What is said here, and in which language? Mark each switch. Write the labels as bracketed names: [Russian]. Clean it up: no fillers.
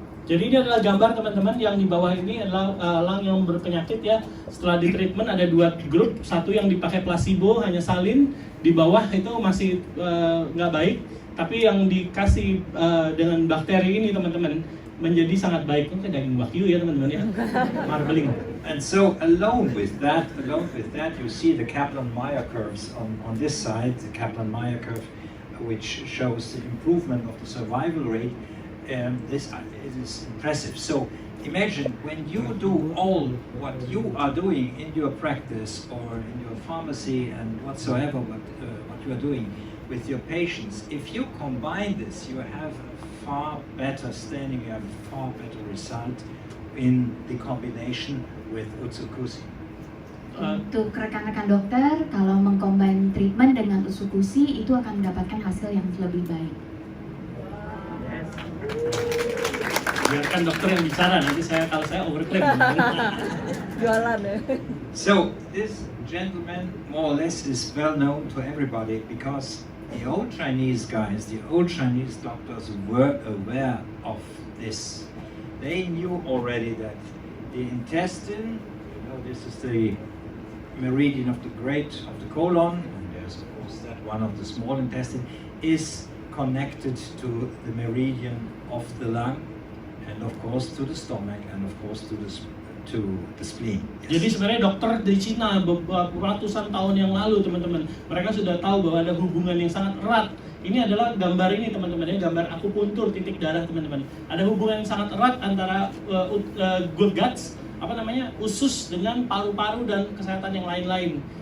[Indonesian] Jadi ini adalah gambar teman-teman yang di bawah ini adalah elang yang berpenyakit ya. Setelah di treatment ada dua grup, satu yang dipakai placebo hanya salin, di bawah itu masih nggak baik, tapi yang dikasih dengan bakteri ini teman-teman menjadi sangat baik. Ini daging wagyu ya teman-teman ya, marbling. [English] And so alone with that, you see the Kaplan-Meier curves on this side, the Kaplan-Meier curve, which shows the improvement of the survival rate. This is impressive. So imagine when you do all what you are doing in your practice or in your pharmacy and whatsoever what you are doing with your patients, if you combine this, you have a far better standing, you have a far better result in the combination with Utsukushhii. [Indonesian] Untuk rekan-rekan dokter, kalau mengcombine treatment dengan Utsukushhii itu akan mendapatkan hasil yang lebih baik. Biarkan dokter yang bicara, nanti kalau saya overclaim. Jualan ya. [English] So this gentleman more or less is well known to everybody because the old Chinese guys, the old Chinese doctors were aware of this. They knew already that the intestine, this is the meridian of the colon, and there's of course that one of the small intestine, is connected to the meridian of the lung, and of course to the stomach, and of course to the spleen. Yes. [Indonesian] Jadi sebenarnya dokter di Cina ratusan tahun yang lalu teman-teman, mereka sudah tahu bahwa ada hubungan yang sangat erat. Ini adalah gambar ini teman-teman, ini gambar akupuntur titik darah teman-teman. Ada hubungan yang sangat erat antara guts, usus dengan paru-paru dan kesehatan yang lain-lain.